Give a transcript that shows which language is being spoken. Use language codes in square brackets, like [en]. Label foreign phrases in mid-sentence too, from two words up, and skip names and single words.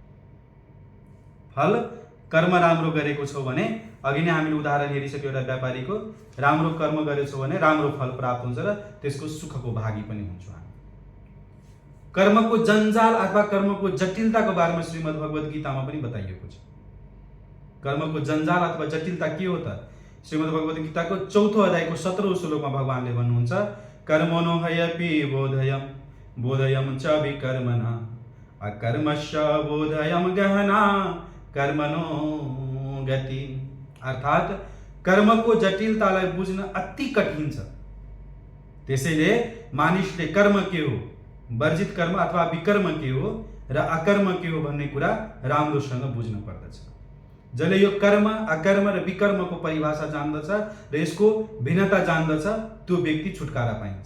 [ne] फल कर्म राम्रो गरेको छौ भने, अघि नै हामीले उदाहरण हेरिसक्यो एउटा व्यापारीको, राम्रो कर्म गरेछौ भने राम्रो फल प्राप्त हुन्छ र त्यसको सुखको भागी पनि हुन्छौँ हामी। कर्मको जन्जाल अथवा कर्मको जटिलताको बारेमा श्रीमद् भगवत गीतामा पनि बताइएको छ। कर्मको जन्जाल अथवा जटिलता के हो त? श्रीमद् भगवत गीताको 4औं अध्यायको 17औं श्लोकमा भगवानले भन्नुहुन्छ [sa] कर्मणो ह्यपि बोधयं च विकर्मणा अकर्मश्च बोधयं गहना कर्मणो गति। [ne] अर्थात कर्मको जटिलतालाई बुझ्न अति कठिन छ। त्यसैले मानिसले कर्म के हो, वर्जित कर्म अथवा विकर्म के हो र अकर्म के हो भन्ने कुरा राम्रोसँग बुझ्न पर्दछ। जसले यो कर्म, अकर्म र विकर्मको परिभाषा जान्दछ र यसको भिन्नता जान्दछ, त्यो व्यक्ति छुटकारा पाइन्छ।